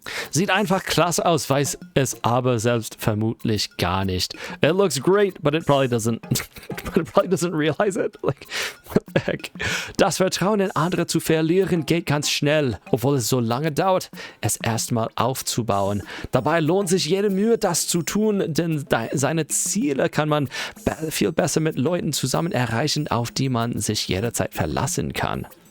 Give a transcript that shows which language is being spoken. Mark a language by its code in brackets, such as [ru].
[de] Sieht einfach klasse aus, weiß es aber selbst vermutlich gar nicht. [en] It looks great, but it probably doesn't realize it. Like, what the heck? [de] Das Vertrauen in andere zu verlieren geht ganz schnell, obwohl es so lange dauert, es erstmal aufzubauen. Dabei lohnt sich jede Mühe, das zu tun, denn seine Ziele kann man viel besser mit Leuten zusammen erreichen, auf die man sich jederzeit verlassen kann.